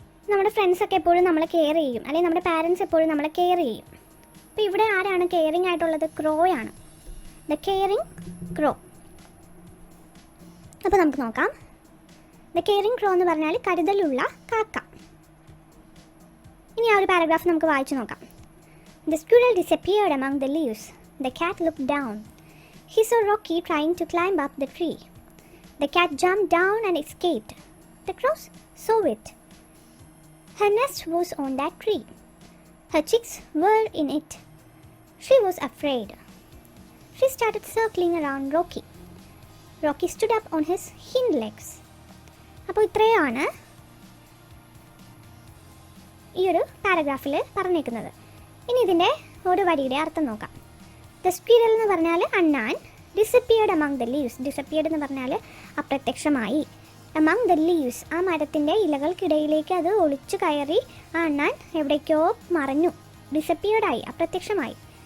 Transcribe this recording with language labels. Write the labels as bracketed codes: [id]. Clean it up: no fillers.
[ml] നമ്മുടെ ഫ്രണ്ട്സൊക്കെ എപ്പോഴും നമ്മളെ കെയർ ചെയ്യും, അല്ലെങ്കിൽ നമ്മുടെ പാരൻസ് എപ്പോഴും നമ്മളെ കെയർ ചെയ്യും. അപ്പോൾ ഇവിടെ ആരാണ് കെയറിങ് ആയിട്ടുള്ളത്? ക്രോയാണ്, [en] The caring crow. [ml] അപ്പോൾ നമുക്ക് നോക്കാം. [en] the caring crow [ml] എന്ന് പറഞ്ഞാൽ കരുതലുള്ള കാക്ക. ഇനി ആ ഒരു പാരഗ്രാഫ് നമുക്ക് വായിച്ചു നോക്കാം. [en] The squirrel disappeared among the leaves. The cat looked down. He saw Rocky trying to climb up the tree. The cat jumped down and escaped. The crow saw it. Her nest was on that tree. Her chicks were in it. She was afraid. She started circling around Rocky. Rocky stood up on his hind legs. [ml] അപ്പോൾ ഇത്രയാണ് ഈ ഒരു പാരഗ്രാഫിൽ പറഞ്ഞേക്കുന്നത്. ഇനി ഇതിൻ്റെ ഒരു വരിയുടെ അർത്ഥം നോക്കാം. ദ സ്ക്വിറൽ എന്ന് പറഞ്ഞാൽ അണ്ണാൻ, [en] disappeared among the leaves, [ml] disappeared എന്ന് പറഞ്ഞാൽ അപ്രത്യക്ഷമായി. [en] among the leaves, [ml] ആ മരത്തിൻ്റെ ഇലകൾക്കിടയിലേക്ക് അത് ഒളിച്ചു കയറി ആ അണ്ണാൻ എവിടേക്കോ മറഞ്ഞു, ഡിസപ്പിയർഡായി, അപ്രത്യക്ഷമായി.